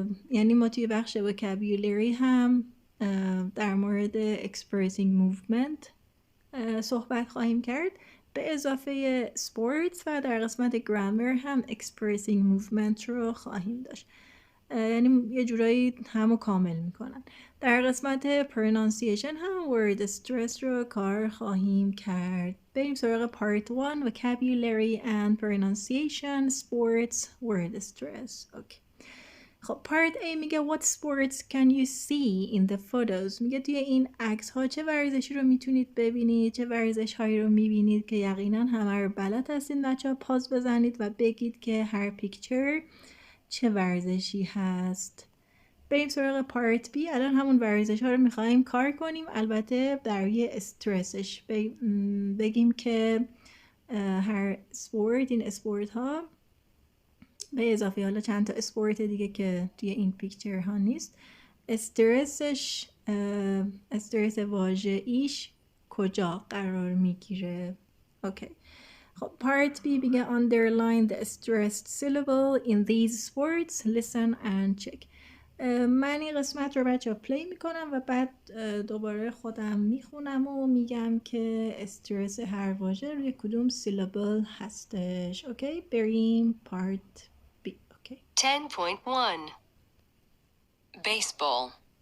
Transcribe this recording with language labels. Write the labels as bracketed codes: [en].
[fa] یعنی ما توی بخش وکابیولری هم در مورد expressing movement صحبت خواهیم کرد به اضافه sports، و در قسمت گرامر هم expressing movement رو خواهیم داشت. یعنی یه جورایی همو کامل میکنن. در قسمت pronunciation هم word stress رو کار خواهیم کرد. بریم سراغ [en] part 1 vocabulary and pronunciation sports word stress. [fa] اوکی. [en] خب part A میگه what sports can you see in the photos. [fa] میگه توی این عکس ها چه ورزشی رو میتونید ببینید، چه ورزش هایی رو میبینید که یقینا همه رو بلد هستین. بچه ها پاز بزنید و بگید که هر پیکچر چه ورزشی هست. بریم سراغ پارت بی. الان همون ورزش ها رو میخواییم کار کنیم، البته برای استرسش بگیم که هر اسپورت، این اسپورت ها به اضافه حالا چند تا اسپورت دیگه که توی این پیکچر ها نیست، استرسش، استرس واژه ایش کجا قرار میگیره. اوکی. خب پارت بی میگه [en] underline the stressed syllable in these sports, listen and check. [fa] من این قسمت رو بچه ها پلی میکنم و بعد دوباره خودم میخونم و میگم که استرس هر واژه روی کدوم سیلابل هستش. اوکی، بریم پارت بی. اوکی. [en] 10.1 Baseball,